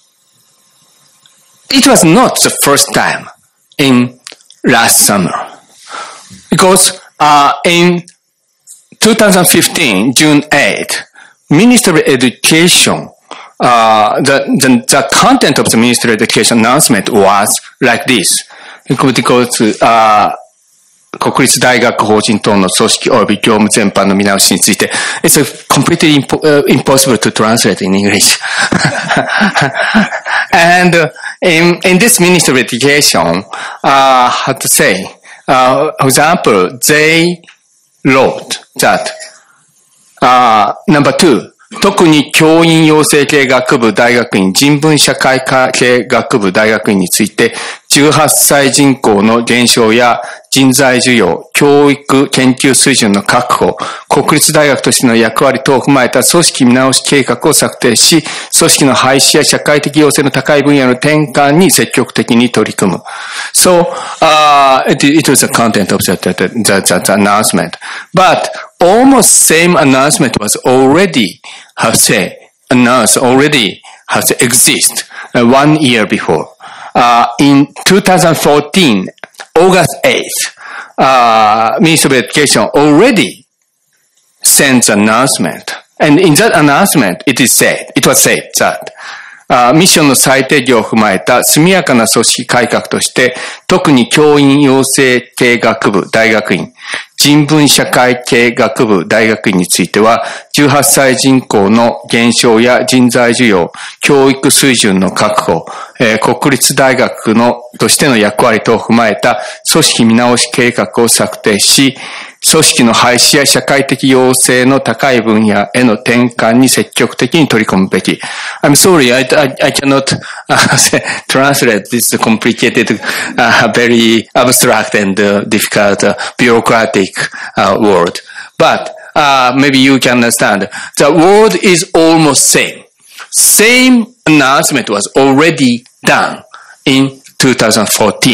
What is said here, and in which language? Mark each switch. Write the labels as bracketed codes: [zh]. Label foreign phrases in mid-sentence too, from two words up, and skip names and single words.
[en] It was not the first time in last summer. Because in 2015, June 8, Ministry of Education, the content of the Ministry of Education announcement was like this. [ja] Because 国立大学法人等の組織及び業務全般の見直しについて、 [en] it's completely impossible to translate in English. And in this Ministry of Education, how to say, for example, they wrote that, number 2, [ja] 特に教員養成系学部大学院、人文社会科系学部大学院について、18歳人口の減少や人材需要、教育研究水準の確保、国立大学としての役割等を踏まえた組織見直し計画を策定し、組織の廃止や社会的要請の高い分野の転換に積極的に取り組む。 [en] So, it was the content of the announcement. But almost same announcement was already, announced, already exist 1 year before. In 2014, August 8th, Ministry of Education already sent an announcement. And in that announcement, it was said that, [ja] ミッションの最低限を踏まえた速やかな組織改革として、特に教員養成系学部大学院、人文社会系学部大学院については、18歳人口の減少や人材需要、教育水準の確保、国立大学としての役割等を踏まえた組織見直し計画を策定し、組織の廃止や社会的要請の高い分野への転換に積極的に取り込むべき。 [en] I'm sorry, I cannot translate this complicated, very abstract and difficult bureaucratic word. But maybe you can understand. The word is almost same. Same announcement was already done in 2014.